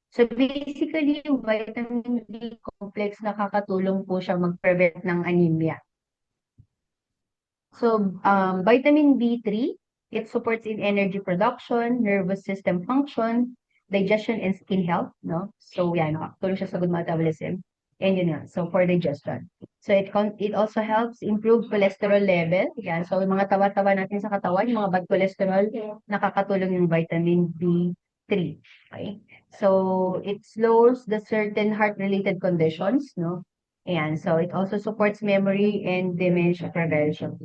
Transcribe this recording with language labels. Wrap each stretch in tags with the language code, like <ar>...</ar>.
<tl>So basically, yung vitamin B complex nakakatulong po siya mag-prevent ng anemia.</tl> <en>So vitamin B3, it supports in energy production, nervous system function, digestion and skin health, no?</en> <tl>So yan, nakakatulong siya sa</tl> <en>good metabolism. And</en> <tl>yun nga,</tl> <en>so for digestion. So it also helps improve cholesterol level.</en> <tl>Yan, so yung mga tawa-tawa natin sa katawan, yung mga bad cholesterol, nakakatulong yung vitamin B3. Okay?</tl> <en>So it slows the certain heart-related conditions, no? Ayan, so it also supports memory and dementia prevention.</en>